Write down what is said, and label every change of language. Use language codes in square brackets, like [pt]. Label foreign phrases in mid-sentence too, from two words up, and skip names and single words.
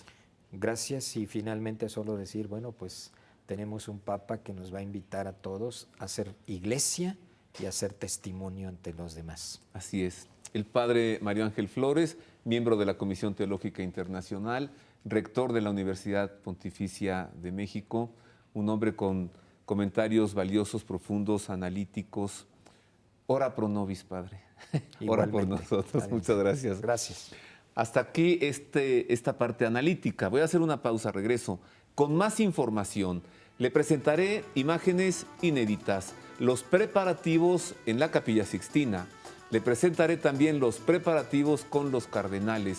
[es] Gracias, y finalmente solo decir, bueno, pues tenemos un Papa que nos va a invitar a todos a ser iglesia y a ser testimonio ante los demás. Así es. El Padre Mario Ángel Flores, miembro de la Comisión Teológica Internacional, rector de la Universidad Pontificia de México, un hombre con comentarios valiosos, profundos, analíticos. [la] Ora pro nobis, [es] Padre. Ora por nosotros. Padre. Muchas gracias. Gracias. Hasta aquí esta parte analítica. Voy a hacer una pausa, regreso. Con más información, le presentaré imágenes inéditas, los preparativos en la Capilla Sixtina. Le presentaré también los preparativos con los cardenales.